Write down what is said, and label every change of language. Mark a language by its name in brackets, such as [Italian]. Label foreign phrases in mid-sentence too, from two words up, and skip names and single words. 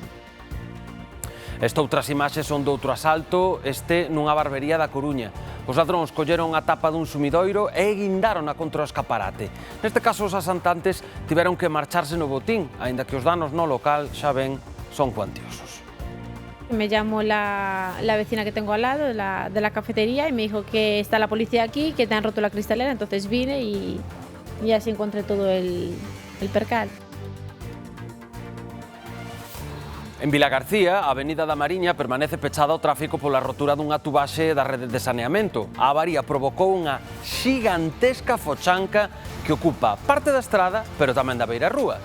[Galician] Outras imaxes son de outro asalto, este nunha barbería da Coruña. Os ladróns colleron a tapa dun sumidoiro e guindaron contra o escaparate. Neste caso, os asaltantes tiveron que marcharse no botín, aínda que os danos no local, xa ven, son cuantiosos. [Spanish] Me llamó la vecina que tengo al lado de la cafetería y me dijo que está la policía aquí, que te han roto la cristalera, entonces vine y así encontré todo el percal. [Galician] En Vilagarcía, a Avenida da Mariña permanece pechada ao tráfico pola rotura dunha tubaxe da rede de saneamento. A avaría provocou unha xigantesca fochanca que ocupa parte da estrada, pero tamén da beirarrúa.